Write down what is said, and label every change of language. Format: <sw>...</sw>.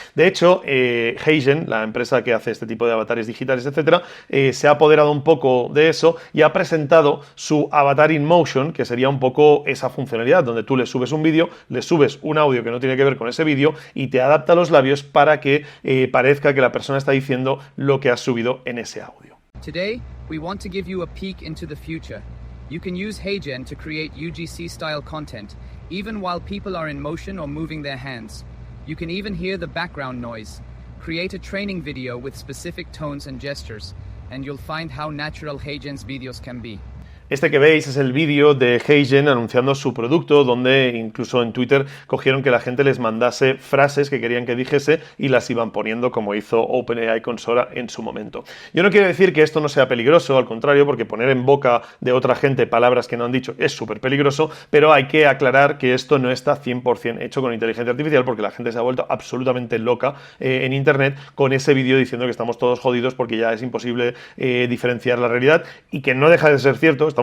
<es>De hecho, Heijen, la empresa que hace este tipo de avatares digitales, etcétera, se ha apoderado un poco de eso y ha presentado su Avatar in Motion, que sería un poco esa funcionalidad donde tú le subes un vídeo, le subes un audio que no tiene que ver con ese vídeo y te adapta los labios para que parezca que la persona está diciendo lo que has subido en ese audio.</es> <en>Today, we want to give you a peek into the future. You can use Heijen to create UGC-style content, even while people are in motion or moving their hands. You can even hear the background noise. Create a training video with specific tones and gestures, and you'll find how natural Heijen's videos can be.</en> <es>Este que veis es el vídeo de Heijen anunciando su producto, donde incluso en Twitter cogieron que la gente les mandase frases que querían que dijese y las iban poniendo, como hizo OpenAI con Sora en su momento. Yo no quiero decir que esto no sea peligroso, al contrario, porque poner en boca de otra gente palabras que no han dicho es súper peligroso, pero hay que aclarar que esto no está 100% hecho con inteligencia artificial, porque la gente se ha vuelto absolutamente loca en Internet con ese vídeo diciendo que estamos todos jodidos porque ya es imposible diferenciar la realidad, y que no deja de ser cierto.</es>